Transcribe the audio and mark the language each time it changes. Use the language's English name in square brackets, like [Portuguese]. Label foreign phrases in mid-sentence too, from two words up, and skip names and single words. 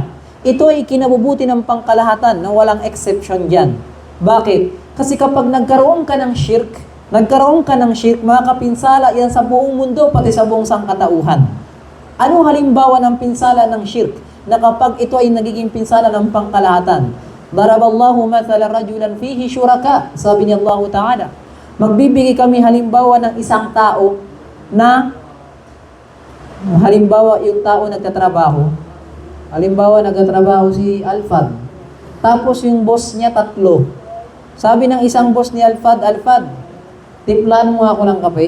[Filipino] Ito ay ikinabubuti ng pangkalahatan na walang exception dyan. Bakit? Kasi kapag nagkaroon ka ng shirk, makapinsala yan sa buong mundo, pati sa buong sangkatauhan. Anong halimbawa ng pinsala ng shirk? Na kapag ito ay nagiging pinsala ng pangkalahatan, [Arabic] ضرب الله مثلا رجلا فيه شركاء, sabi ni Allah Ta'ala. [Filipino] Magbibigay kami halimbawa ng isang tao na, halimbawa yung tao nagtatrabaho. Halimbawa nagtatrabaho si Alfad. Tapos yung boss niya 3. Sabi ng isang boss ni Alfad, tiplan mo ako ng kape.